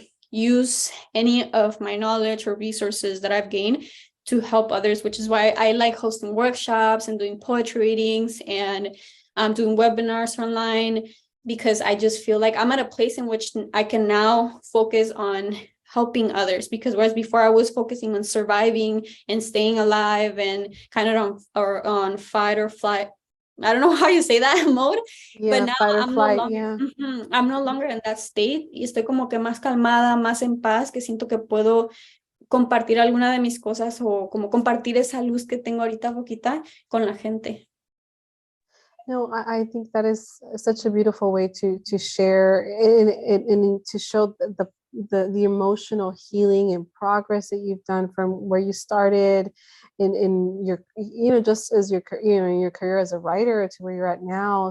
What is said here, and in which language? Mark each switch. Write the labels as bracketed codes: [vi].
[en] use any of my knowledge or resources that I've gained to help others, which is why I like hosting workshops and doing poetry readings and doing webinars online, because I just feel like I'm at a place in which I can now focus on helping others, because whereas before I was focusing on surviving and staying alive and kind of on fight or flight, I don't know how you say that mode, but now fight or I'm flight, no longer, I'm no longer in that state, [es] y estoy como que más calmada, más en paz, que siento que puedo compartir alguna de mis cosas, o como compartir esa luz que tengo ahorita poquita con la gente. [en] No, I think that is such a beautiful way to share and to show the emotional healing and progress that you've done from where you started in your, just as your, in your career as a writer to where you're at now.